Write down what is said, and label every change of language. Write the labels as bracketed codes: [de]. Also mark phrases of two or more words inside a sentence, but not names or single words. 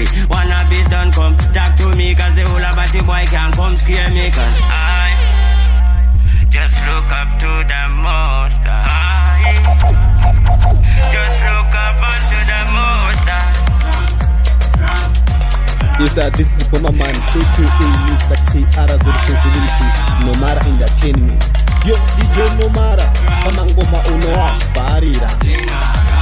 [en] Wanna be done come talk to me, cause the whole about the boy can come scare me, cause I just look up to the Most High. Just look up unto the Most High. Yes, this is Bomber Man, aka Mr. KR's responsibility, Nomara Entertainment. Yo, DJ Nomara, Kamangoma Unoa, Barira.